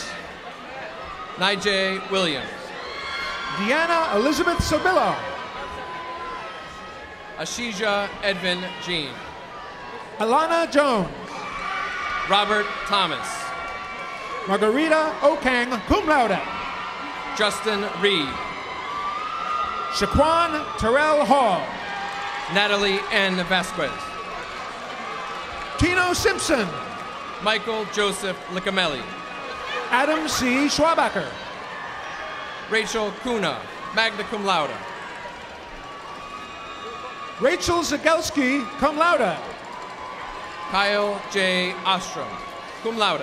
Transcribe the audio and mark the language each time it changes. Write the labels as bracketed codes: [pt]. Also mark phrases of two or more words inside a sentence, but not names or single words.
[en] Nijay Williams. Deanna Elizabeth Sobillo. Ashija Edvin Jean. Alana Jones. Robert Thomas. Margarita Okang, [la] cum laude. [en] Justin Reed. Shaquan Terrell Hall. Natalie N. Vasquez. Tino Simpson. Michael Joseph Licamelli. Adam C. Schwabacher. Rachel Kuna, [la] magna cum laude. [en] Rachel Zagelski, [la] cum laude. [en] Kyle J. Ostrom, [la] cum laude.